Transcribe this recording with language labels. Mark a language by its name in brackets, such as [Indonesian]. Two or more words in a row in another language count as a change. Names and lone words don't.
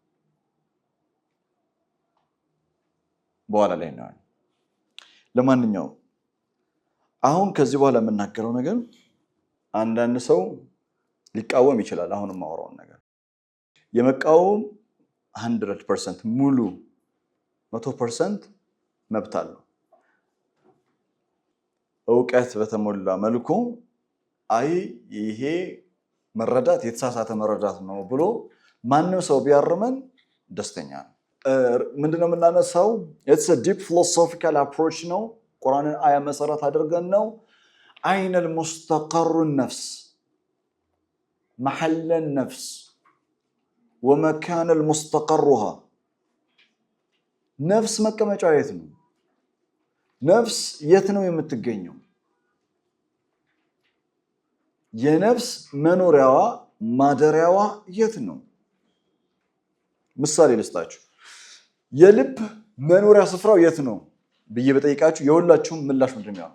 [Amharic] በኋላ ላይ ነው። ለማንኛውም አሁን ከዚህ በኋላ የምናገረው ነገር አንዳንድ ሰው ሊቃወም ይችላል። አሁን የማወራውን ነገር የመቃወም 100% ሙሉ 100% መብት አለው። እውቀት በተሞላ መልኩ አይ ይሄ መረዳት የተሳሳተ መረዳት ነው ብሎ ማንም ሰው ቢያርመን ደስተኛ ነው። ምንድነው የምናነሳው? [English] it's a deep philosophical approach [Amharic] ነው። ቁርአንን አያ መሰረት አድርገን ነው። [Arabic] أين المستقر النفس محل النفس ومكان المستقرها [Amharic] ነፍስ መቀመጫ የት ነው? ነፍስ የት ነው የምትገኘው? የነፍስ መኖሪያዋ ማደሪያዋ የት ነው? ምሳሌ ልስጣችሁ። የልብ መኖሪያ ስፍራው የት ነው ብዬ በጠይቃችሁ የሁላችሁም ምላሽ ምንድን ነው?